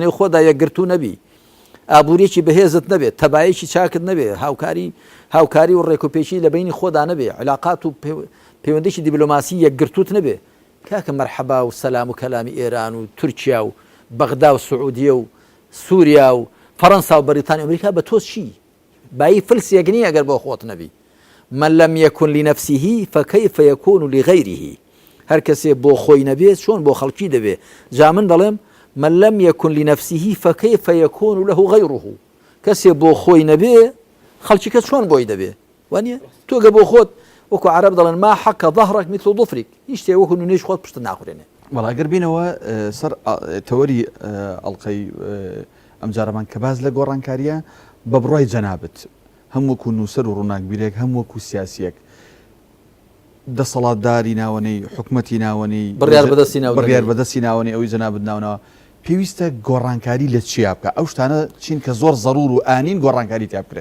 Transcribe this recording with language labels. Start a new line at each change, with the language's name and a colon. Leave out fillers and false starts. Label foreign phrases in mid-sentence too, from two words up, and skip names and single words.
Central Kurdish: نێو خۆدا یەکگرتو نەبی ئابوووریەکی بەهێزت نەبێت تەبایەکی چاکت نەبێت هاوکاری و ڕێکوپێکی لە بینی خۆدا نەبێ علاقات و پەیوەندیی دیبلۆماسی یەکگرتوت نەبێ کاکە مەرحەبا و سەلام و کەلامی ئێران و تورکیا و بەغدا و سعودیە و سووریا و فەڕەنسا و بەریتانیا ئەمریکا بە تۆ چی بایی فلسێگنی ئەگەر بۆ خۆت نەبی
Arabic: من لم يكن لنفسه فكيف يكون لغيره
Central Kurdish: هەر کەسێ بۆ خۆی نەبێت چۆن بۆ خەڵکی دەبێ جا من دەڵێم
Arabic: من لم يكن لنفسه فكيف يكون له غيره
Central Kurdish: کەسێ بۆ خۆی نەبێ خەڵکی کە چۆن بۆی دەبێ وانە تۆگە بۆ خۆت وەکو عرب دەڵێن
Arabic: ما حەق ظهرك مثل ظفرك
Central Kurdish: هیچ شتێ وەکو نونێش خۆت پشت ناخورێنێ وەڵا ئەگەر بینەوە سەر تەوەری ئەڵقەی ئەم جارەمان کە باز لە گۆڕانکاریە بە بڕای جەنابەت هەم وەکو نووسەر و ڕووناکبیرێک هەم وەکو سیاسیەک دەسەڵاتداری ناوەنەی حکومەتی ناوەنەی بڕیار بەدەستی ناوەنەی ئەوەی جەنابەت ناونەوە پێویستە گۆڕانکاری لە چیا بکە ئەو شتانە چین کە زۆر زەڕور و ئانین گۆڕانکاری تیا بکرێت